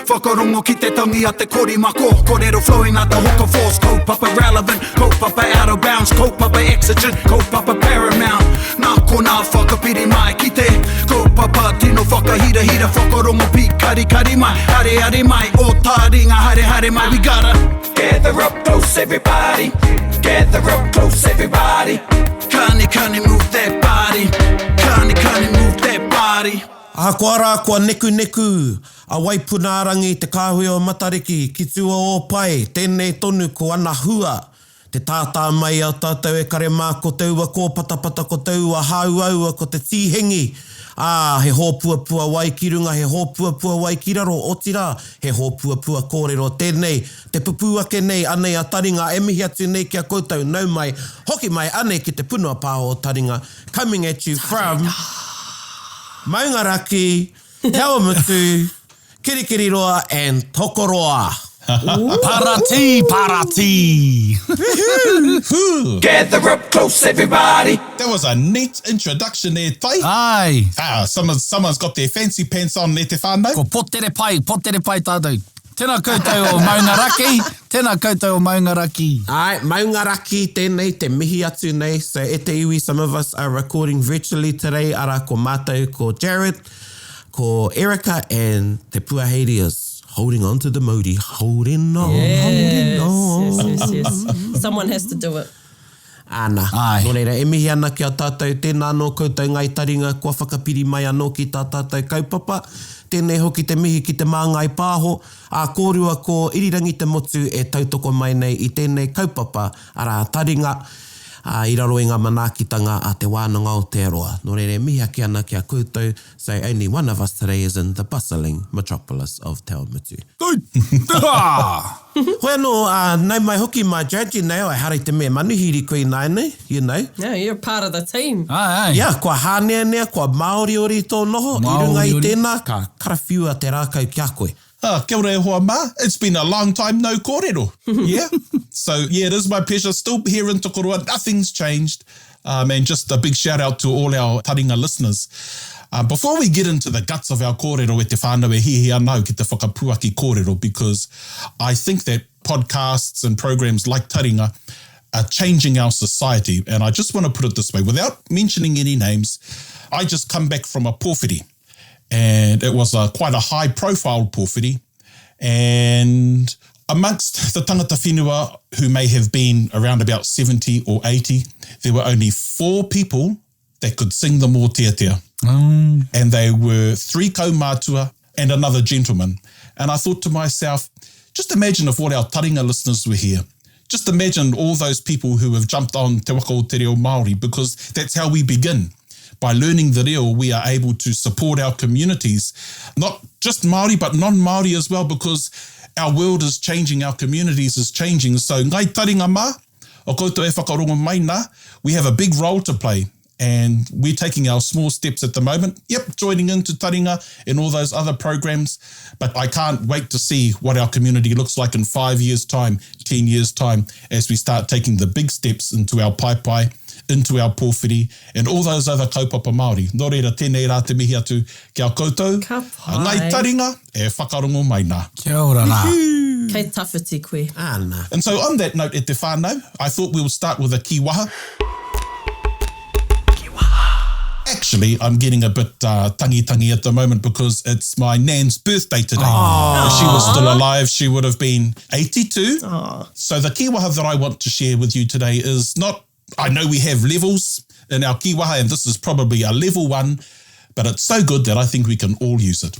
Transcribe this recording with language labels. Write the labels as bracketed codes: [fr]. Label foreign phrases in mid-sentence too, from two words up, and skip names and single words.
[mi] whakarongo ki te tangi a te korimako. [en] Kōrero flowing out the hook of force. Kaupapa relevant, kaupapa out of bounds, kaupapa exigent, kaupapa paramount. [mi] Nā ko nā whakapiri mai ki te kaupapa tino whakahira whakarongo pi kari mai. Hare mai, o Taringa hare mai. [en] We gotta gather up close everybody. Gather up close everybody. Kani move that body. Kani move that body. [mi] Akoara neku. A waipunarangi te kāhui o Matariki. Ki tua o pai, tēnei tonu ko ana hua. Te tātā mai au tātou e kare mā ko taua ko patapata ko taua hauaua ko te tīhengi. He hōpuapua wai ki runga, he hōpuapua wai ki raro o tira, he hōpuapua kōrero tēnei. Te pupu ake nei anei a Taringa, e mihi atu nei kia koutou nau mai. Hoki mai anei ki te punua pāho o Taringa. [en] Coming at you from Maungaraki, Kawamutu, Kirikiriroa and Tokoroa. [mi] Parati. [en] Gather up close everybody. That was a neat introduction there, Tai. [mi] Ai. [en] Someone's got their fancy pants on, [mi] ne te whānau. Ko potere pai tātou. Tēnā koutou o Maungaraki. Ai, Maungaraki tēnei, te mihi atu nei. So e te iwi, [en] some of us are recording virtually today. [mi] Ara ko mātou, ko Jared, ko Erica, [en] and [mi] te puaheiri [en] is holding on to the modi. Holding on. Yes. Someone has to do it. [mi] Ana. Ai. Nō reira, e mihi ana ki a tātou, tēnā nō koutou ngai Taringa, kua whakapiri mai anō ki tā tātou kaupapa. Tēnei hoki te mihi ki te māngai pāho, a kōrua ko irirangi te motu e tautoko mai nei i tēnei kaupapa, ara Taringa, I raro i ngā manaakitanga a te wānanga o te aroa. Nō reire, mihi ake ana ki a koutou, [en] so only one of us today is in the bustling metropolis of Te Awamutu. [mi] Hoi anō, nei mai hoki mai Jared, [en] you know, [mi] I hare te mea manuhiri koe nai nei, [en] you know. No, you're part of the team. [mi] Ai. Yeah, kua hānea nea, kua Māori ori tō noho, i runga i tēnā, ka karawhiua te rākau ki a koe. Kia ora e hoa mā. [en] It's been a long time [mi] no kōrero. [en] Yeah. So, yeah, it is my pleasure. Still here in Tokoroa. Nothing's changed. And just a big shout out to all our Taringa listeners. Before we get into the guts of our kōrero [mi] e te whānau e hihi anau ki te whakapuaki kōrero, [en] because I think that podcasts and programs like Taringa are changing our society. And I just want to put it this way, without mentioning any names, I just come back from a pōwhiri. And it was quite a high-profile pōwhiri. And amongst the tangata whenua, who may have been around about 70 or 80, there were only 4 people that could sing the mōteatea. And they were 3 kaumātua and another gentleman. And I thought to myself, just imagine if all our Taringa listeners were here. Just imagine all those people who have jumped on Te Waka o Te Reo Māori, because that's how we begin. By learning the reo, we are able to support our communities, not just Māori, but non-Māori as well, because our world is changing, our communities is changing. So, [mi] ngai Taringa mā, o koutou e whakarongo mai nā, [en] we have a big role to play, and we're taking our small steps at the moment. Yep, joining into Taringa and all those other programs, but I can't wait to see what our community looks like in 5 years' time, 10 years' time, as we start taking the big steps into our paipai, into our pōwhiri, and all those other [mi] kaupapa Māori. Nō reira, tēnei rā te mihi atu ki a koutou. Ka pai. Ngai Taringa, e whakarongo mai nā. Kia ora nā. Kei tawhiti koe. Ana. [en] And so on that note, [mi] e te whānau, [en] I thought we would start with a kiwaha. Actually, I'm getting a bit tangi at the moment because it's my nan's birthday today. If she was still alive, she would have been 82. So the kiwaha that I want to share with you today is not, I know we have levels in our kiwaha, and this is probably a level 1, but it's so good that I think we can all use it.